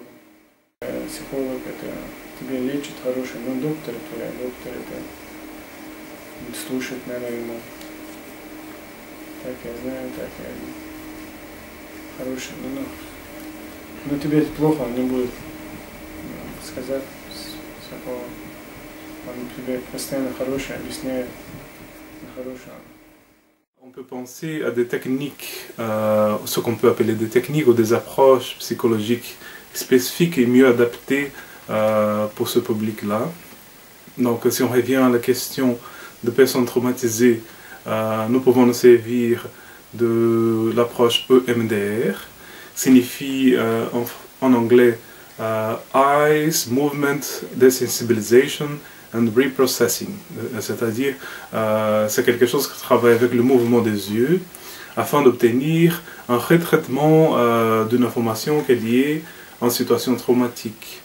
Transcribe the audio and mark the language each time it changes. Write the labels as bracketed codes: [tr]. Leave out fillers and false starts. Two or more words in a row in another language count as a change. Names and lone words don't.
[ru] Психолог это тебя лечит хороший, но доктор это слушать надо ему. Так я знаю, так я хороший, но тебе плохо он не будет сказать всякого. Он тебе постоянно хороший объясняет хорошее. [fr] On peut penser à des techniques, ce qu'on peut appeler des techniques ou des approches psychologiques spécifiques et mieux adaptées pour ce public-là. Donc si on revient à la question de personnes traumatisées, nous pouvons nous servir de l'approche EMDR, signifie en anglais [en] Eyes, Movement, Desensibilization and Reprocessing, [fr] c'est-à-dire c'est quelque chose qui travaille avec le mouvement des yeux afin d'obtenir un retraitement d'une information qui est liée à une situation traumatique.